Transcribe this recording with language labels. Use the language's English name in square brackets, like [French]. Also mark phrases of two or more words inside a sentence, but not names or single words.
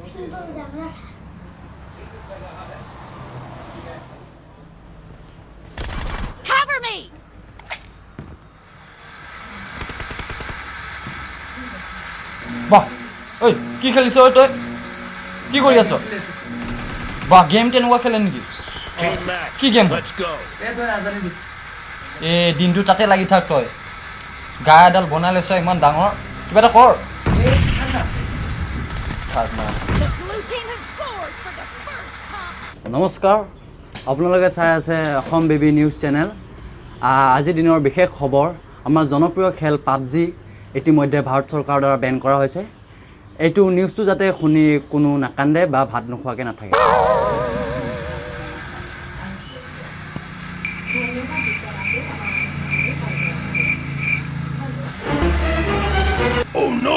[English] Cover me! [Assamese] বাহ ঐ কি খেলিছ তই কি কৰি আছ বাহ গেম তেনেকুৱা খেলে নেকি [English] Team match. [Assamese] কি গেম [English] Let's go. [Assamese] এ দিনটো তাতে লাগি থাক তই গা এডাল বনাই লৈছ ইমান ডাঙৰ কিবা এটা কৰ থাক না [English] The blue team has scored for the first time. [Assamese] নমস্কাৰ আপোনালোকে চাই আছে অসম বেবী নিউজ চেনেল আজিৰ দিনৰ বিশেষ খবৰ আমাৰ জনপ্ৰিয় খেল পাবজি ইতিমধ্যে ভাৰত চৰকাৰৰ দ্বাৰা বেন কৰা হৈছে এইটো নিউজটো যাতে শুনি কোনো নাকান্দে বা ভাত নোখোৱাকৈ নাথাকে [English] Oh no.